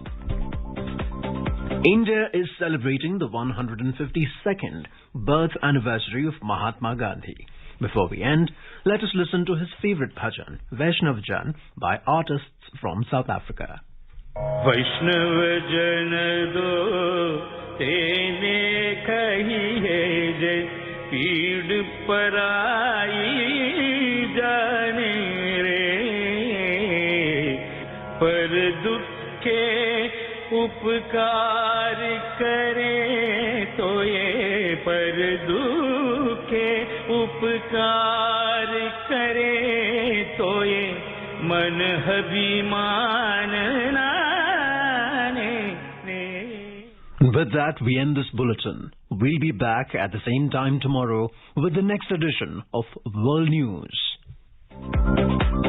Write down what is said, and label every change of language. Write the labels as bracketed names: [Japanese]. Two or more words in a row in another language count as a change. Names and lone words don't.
[English] India is celebrating the 152nd birth anniversary of Mahatma Gandhi. Before we end, let us listen to his favorite bhajan, Vaishnav Jan, by artists from South Africa. [Gujarati] વૈષ્ણવ જન તો તેને કહીએ જે પીડ પરાઈ જાણે રે પર કે ઉપકાર કરે તો યે પર દુઃખે ઉપકાર કરે તો યે મન અભિમાન [English] With that, we end this bulletin. We'll be back at the same time tomorrow with the next edition of World News.